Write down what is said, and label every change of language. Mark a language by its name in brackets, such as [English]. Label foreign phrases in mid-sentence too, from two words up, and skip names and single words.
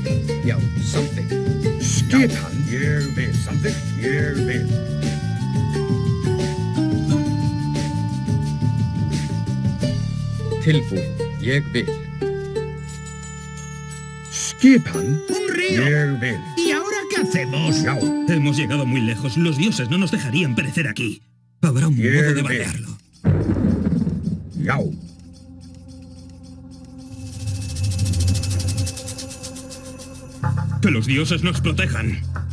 [Icelandic] Já, something. Skipan. Ég vil. Samþykkt. Ég vil. Tilbúin. Ég vil. Skipan. [Spanish] ¡Un río! [Icelandic] Ég vil. [Spanish] ¿Y ahora qué hacemos? [Icelandic] Já. [Spanish] Hemos llegado muy lejos. Los dioses no nos dejarían perecer aquí. Habrá un modo de Bien. variarlo. [Icelandic] Já. [Spanish] Que los dioses nos protejan.